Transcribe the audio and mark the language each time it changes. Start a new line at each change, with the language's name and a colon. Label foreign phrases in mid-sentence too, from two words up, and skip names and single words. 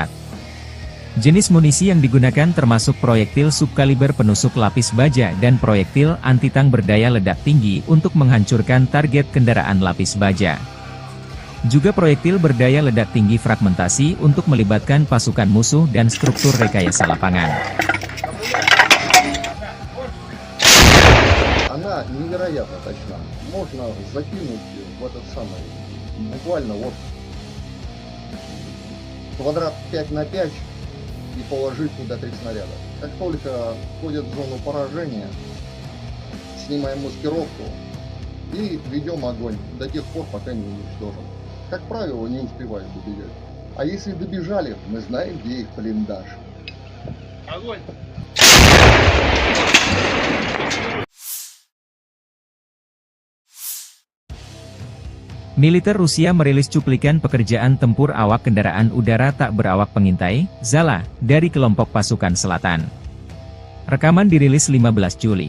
Indonesian: Jenis munisi yang digunakan termasuk proyektil subkaliber penusuk lapis baja dan proyektil anti-tank berdaya ledak tinggi untuk menghancurkan target kendaraan lapis baja. Juga proyektil berdaya ledak tinggi fragmentasi untuk melibatkan pasukan musuh dan struktur rekayasa lapangan.
Russian: она невероятно точна. Можно закинуть в этот самый, буквально вот квадрат 5 на 5 и положить туда 3 снаряда. Как только входит в зону поражения, снимаем маскировку и ведем огонь до тех пор, пока не уничтожим. Как правило, не успевают добежать. А если добежали, мы знаем, где их блиндаж. Огонь!
Indonesian: Militer Rusia merilis cuplikan pekerjaan tempur awak kendaraan udara tak berawak pengintai, Zala, dari kelompok pasukan selatan. Rekaman dirilis 15 Juli.